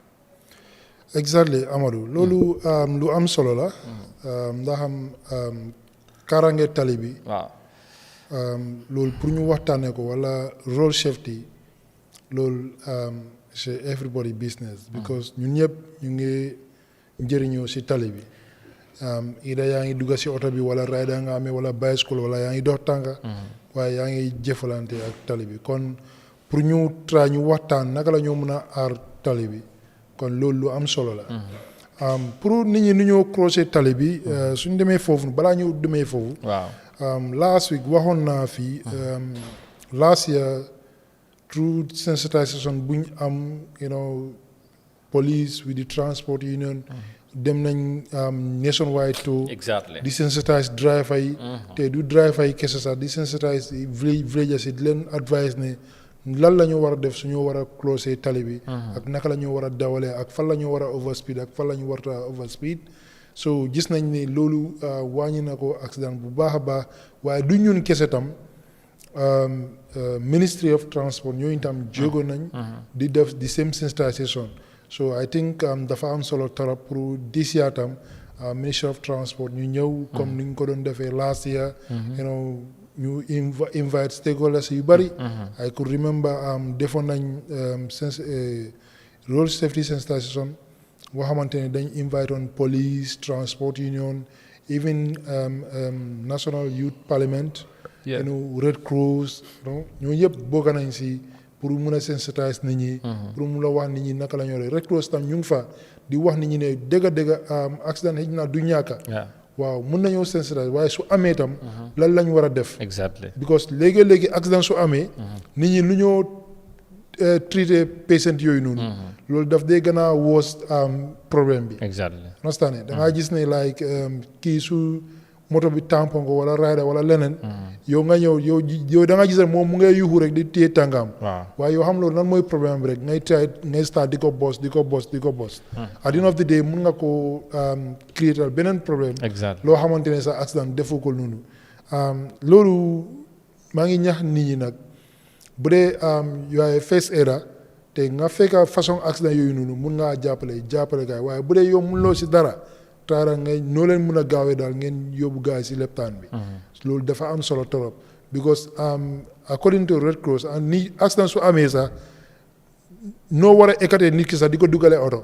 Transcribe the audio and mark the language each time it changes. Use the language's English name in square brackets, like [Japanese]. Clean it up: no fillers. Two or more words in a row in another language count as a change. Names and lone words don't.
[Wolof] exactly Amadou loolu lu am solo la ndax kaaraange tali bi waaw loolu pour ñu waxtaanee ko wala [English] road safety [Wolof] loolu c'est [English] everybody business because [Wolof] ñun ñëpp ñu ngi njëriñoo si tali bi ida yaa ngi dugga si oto bi wala rider nga amee wala bicycle wala yaa ngi dox tànka waaye yaa ngi jëfalante ak tali bi kon pour ñu ñu waxtaan naka la ñoo mën a aar tali bi kon loolu lu am solo la pour nit ñi nu ñoo croiser tali bi suñ demee foofu balaa ñu demee foofu waaw [English] last week [Wolof] waxoon naa fii [English] last year through sensitization [Wolof] buñ am [English] police with the transport union [Wolof] dem nañ [English] nationwide to [Wolof] exactly desensitize driver yi te du driver yi kese sax desensitize villagers yi di leen advice ne lan la ñu war a def suñu war a close tali bi ak naka la ñu war a dawalee ak fan la ñu war a overspeed ak fan la ñu warta overspeed so gis nañ ne loolu wàññi na ko accident bu baax a baax waaye du ñun kese tam Ministry of Transport ñooñu tam jógo nañ di def [English] the same sensitization so I think [Wolof] dafa am solo [French] trop pour [English] this year [Wolof] tam Ministry of Transport ñu ñëw comme ni ñu ko doon defee [English] last year [Wolof] ñu [English] invite stakeholders [Wolof] yu bari [English] I could remember [Wolof] defoon nañ [English] road safety sensitization [Wolof] boo xamante ne dañ [English] invite on police transport union even [Wolof] National Youth Parliament Red Cross ñoo yëpp bokk nañ si pour mun a sensitize nit ñi pour mun a wax nit ñi naka la ñoo Red Cross tam ñu ngi fa di wax nit ñi ne dëgg accident xëy na du ñàkka waaw mun nañoo sensitize waaye su amee tam lan lañ war a def exactly because léegi accident su amee nit ñi lu ñoo traité patient yooyu noonu loolu daf dee gën a woos problème bi exactly understand da ngaa gis ne like kii su moto bi tampon ko wala rider wala leneen yow nga ñëw yow da nga gis ne moom mu ngay yuuxu rek di téye tàngaam waaye yow xam loolu lan mooy problème bi rek ngay start di ko boss [English] at the end of the day [Wolof] mun nga ko créer beneen problème loo xamante ne sa accident defoo ko noonu loolu maa ngi ñax nit ñi nag bu dee yooyu [English] first aider [Wolof] te nga fekk façon accident yooyu noonu mun ngaa jàppale gaay waaye bu dee yow mun loo si dara taara ngay noo leen mun a gaawee daal ngeen yóbbu gaay si leptaan bi loolu dafa am solo torop because [English] according to [Wolof] Red Cross ni accident su amee sax noo war a écarter nit ki sax di ko dugale oto